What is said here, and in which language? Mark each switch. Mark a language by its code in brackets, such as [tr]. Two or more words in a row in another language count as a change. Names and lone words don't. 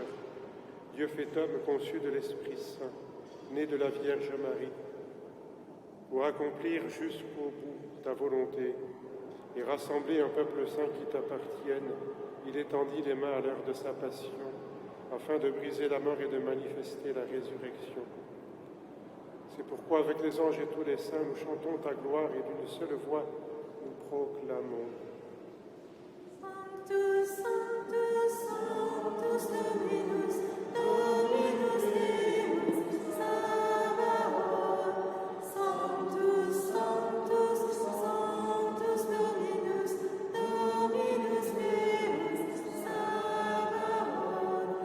[fr] Dieu fait homme conçu de l'Esprit Saint, né de la Vierge Marie, pour accomplir jusqu'au bout ta volonté et rassembler un peuple saint qui t'appartienne. Il étendit les mains à l'heure de sa passion, afin de briser la mort et de manifester la résurrection. C'est pourquoi, avec les anges et tous les saints, nous chantons ta gloire et d'une seule voix, nous proclamons. [la] Sanctus, Sanctus, Sanctus, Dominus, Dominus Deus, Sabaoth. Sanctus, Sanctus, Sanctus, Dominus, Dominus Deus, Sabaoth.